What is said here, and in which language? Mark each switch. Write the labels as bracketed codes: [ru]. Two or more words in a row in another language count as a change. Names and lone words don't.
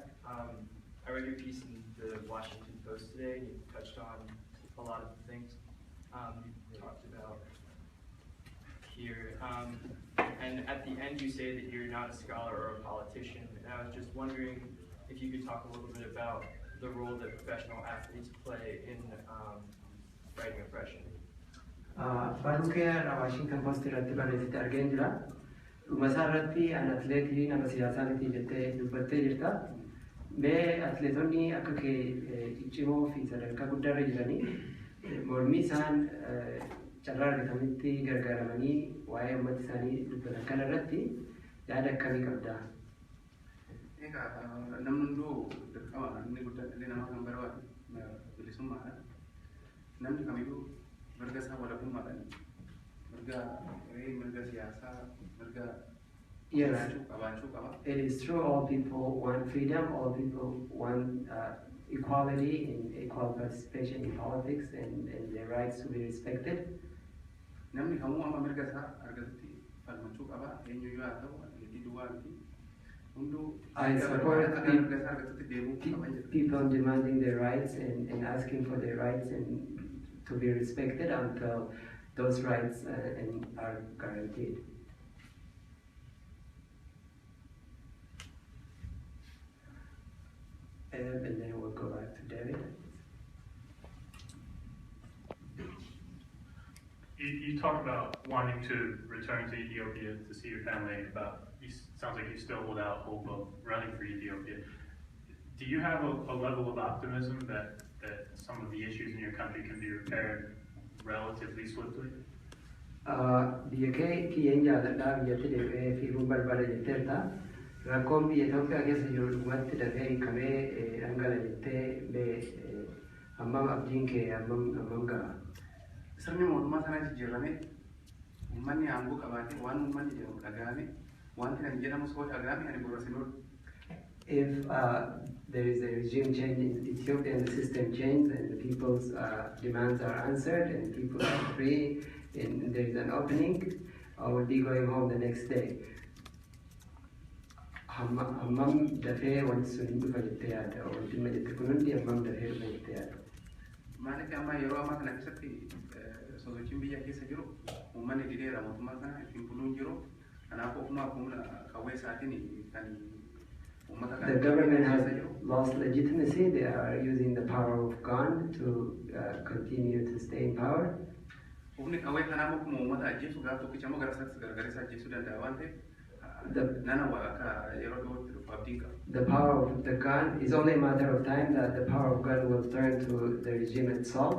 [en] I read your piece in the Washington Post today, and you touched on a lot of the things you talked about here. And at the end, you say that you're not a scholar or a politician. And I was just wondering if you could talk a little bit about the role that professional athletes play in writing oppression. [om] Barruukee Washington Post irratti barreessite argeen jira. Dhumasaa irratti an atleetii nama siyaasaa miti jettee dubbattee jirta. Mee atleetonni akka kee ciccimoo fi sadarkaa guddaarra jiranii mormii isaan carraa argatanitti gargaaramanii waa'ee uummata isaanii dubbatan kana irratti yaada akkamii qabda? Namni hunduu dirqama inni guddaan illee nama kan barbaadu bilisummaadha. Namni kamiyyuu mirga isaa walabummaadhaan mirga siyaasaa mirga qabaachuu qaba. [en] It is true all people want freedom, all people want equality and equal participation in politics and their rights to be respected. [om] Namni kamuu amma mirga isaa argatutti falmachuu qaba. Eenyuyyuu haa ta'u atleetii duwwaa miti [en] I support people demanding their rights and asking for their rights and to be respected until those rights are guaranteed. And then we'll go back to David. You talk about wanting to return to Ethiopia to see your family. Sounds like you still hold out hope of running for Ethiopia. Do you have a level of optimism that some of the issues in your country can be repaired relatively swiftly? [om] Biyya keenya jaalladhaa biyyatti deebi'ee fiiguun barbaada jetteerta. Rakkoon biyya Itoophiyaa keessa jiru dhugumatti dafee hiikamee dhangala jettee hammam abdiin kee hammam ga'a? Sirni mootummaa sana jijjiirame uummanni aangoo qabaatee waan uummanni jedhamu dhagahame wanti kan jedhamu soo dhagahame ani gurra sin oolu. [en] If there is a regime change in Ethiopia and the system changes and the people's demands are answered and people are free and there is an opening, I will be going home the next day. [om] Hammam dafee wanti sun hin dhufa jettee yaadda? Wanti amma jette kun hundi hammam dafee dhufa jettee yaadda? Maaliif amma yeroo ammaa kana keessatti sosochiin biyya keessa jiru uummanni dideera mootummaa kana ittiin buluun jiru kanaaf ofumaa humna qawwee isaatiin kan [en] the government has lost legitimacy. They are using the power of gun to continue to stay in power. The power of the gun is only a matter of time that the power of gun will turn to the regime itself.